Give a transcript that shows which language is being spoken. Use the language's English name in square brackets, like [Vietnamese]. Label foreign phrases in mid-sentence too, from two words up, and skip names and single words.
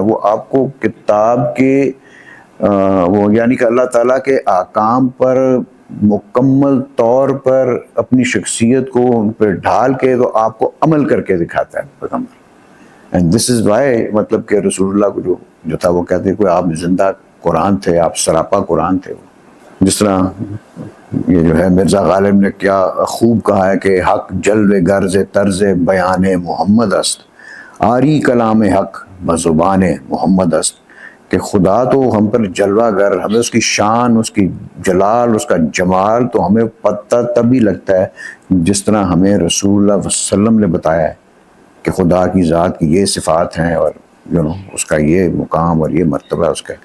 [Urdu] وہ آپ کو کتاب کے وہ یعنی کہ اللہ تعالیٰ کے احکام پر مکمل طور پر اپنی شخصیت کو ان پر ڈھال کے تو آپ کو عمل کر کے دکھاتا ہے پیغمبر۔ [English] and this is why [Urdu] مطلب کہ رسول اللہ کو جو تھا وہ کہتے ہیں کہ آپ زندہ قرآن تھے، آپ سراپا قرآن تھے۔ جس طرح یہ جو ہے مرزا غالب نے کیا خوب کہا ہے کہ [Persian] حق جلوے گرز طرز بیان محمد است، آری کلام حق بزبان محمد است، [Urdu] کہ خدا تو ہم پر جلوہ گر، ہمیں اس کی شان، اس کی جلال، اس کا جمال تو ہمیں پتہ تبھی لگتا ہے جس طرح ہمیں رسول اللہ وسلم نے بتایا ہے کہ خدا کی ذات کی یہ صفات ہیں اور اس کا یہ مقام اور یہ مرتبہ اس کا ہے۔